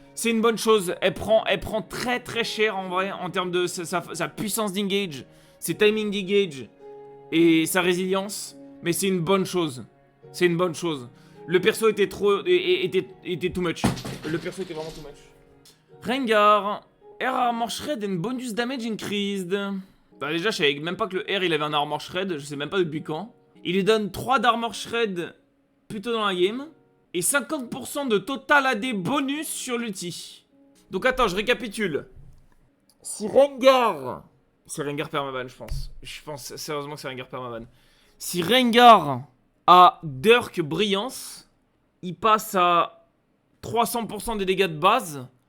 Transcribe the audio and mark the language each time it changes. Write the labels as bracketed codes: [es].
[fr] C'est une bonne chose, elle prend très très cher en vrai, en termes de sa puissance d'engage, ses timing d'engage, et sa résilience, mais c'est une bonne chose. C'est une bonne chose. Le perso était était too much. Le perso était vraiment too much. [en] Rengar, Air Armor Shred and bonus damage increased. [fr] Bah déjà, je savais même pas que le R il avait un Armor Shred, je sais même pas depuis quand. Il lui donne 3 d'Armor Shred plutôt dans la game. Et 50% de total AD bonus sur l'ulti. Donc attends, je récapitule. Si Rengar... C'est Rengar permaban, je pense. Je pense sérieusement que c'est Rengar permaban. Si Rengar a Dirk Brillance, il passe à 300% des dégâts de base.